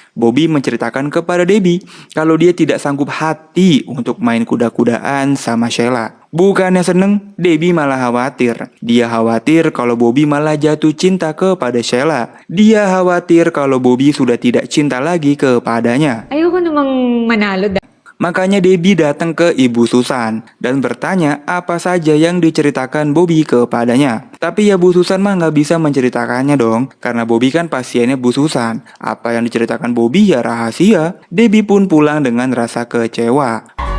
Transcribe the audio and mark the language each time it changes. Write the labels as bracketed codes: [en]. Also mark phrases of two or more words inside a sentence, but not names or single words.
[id] Bobby menceritakan kepada Debbie kalau dia tidak sanggup hati untuk main kuda-kudaan sama Sheila. Bukannya seneng, Debbie malah khawatir. Dia khawatir kalau Bobby malah jatuh cinta kepada Sheila. Dia khawatir kalau Bobby sudah tidak cinta lagi kepadanya. [tl] Ayoko namang manalo. [id] Makanya Debbie datang ke Ibu Susan dan bertanya apa saja yang diceritakan Bobby kepadanya. Tapi ya Bu Susan mah nggak bisa menceritakannya dong, karena Bobby kan pasiennya Bu Susan. Apa yang diceritakan Bobby ya rahasia. Debbie pun pulang dengan rasa kecewa.